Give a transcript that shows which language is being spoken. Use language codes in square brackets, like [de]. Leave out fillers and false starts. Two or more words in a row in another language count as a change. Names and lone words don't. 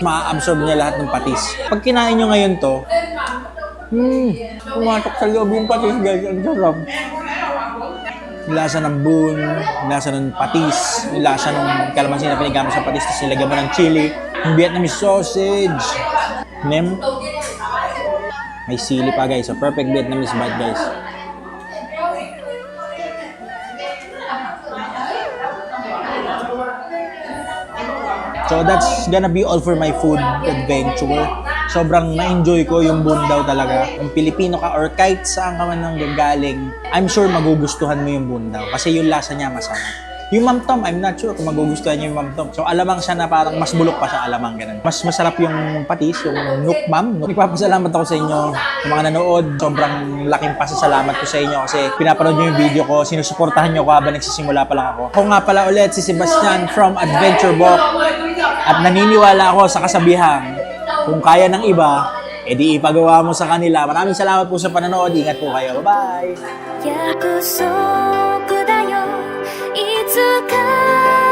[tl] Ma-absorb niya lahat ng patis. Pag kinain niyo ngayon to, pumatok sa loob yung patis, guys. Ang sarap. Yung lasa ng bun, yung lasa ng patis, yung lasa ng kalamansi na pinigama sa patis, tapos nilagyan mo ng chili, yung [en] Vietnamese sausage, [tl] nem. May sili pa, guys. [en] So, perfect Vietnamese bite, guys. So, that's gonna be all for my food adventure. [tl] Sobrang na-enjoy ko yung bundaw talaga. Kung Pilipino ka or kahit saan ka man nang gagaling, [en] I'm sure [tl] magugustuhan mo yung bundaw kasi yung lasa niya masarap. Yung Ma'am Tom, [en] I'm not sure [tl] kung magugustuhan niyo yung Ma'am Tom. So alamang siya na parang mas bulok pa sa alamang ganun. Mas masarap yung patis, yung Nook Ma'am. Nagpapasalamat ako sa inyo sa mga nanood. Sobrang laking pasasalamat ko sa inyo kasi pinapanood niyo yung video ko, sinusuportahan niyo ko habang nagsisimula pa lang ako. Ako nga pala ulit si Sebastian from Adventure Book at naniniwala ako sa kasabihan, kung kaya ng iba, edi ipagawa mo sa kanila. Maraming salamat po sa panonood. Ingat po kayo. Bye-bye! [ja] 約束だよいつか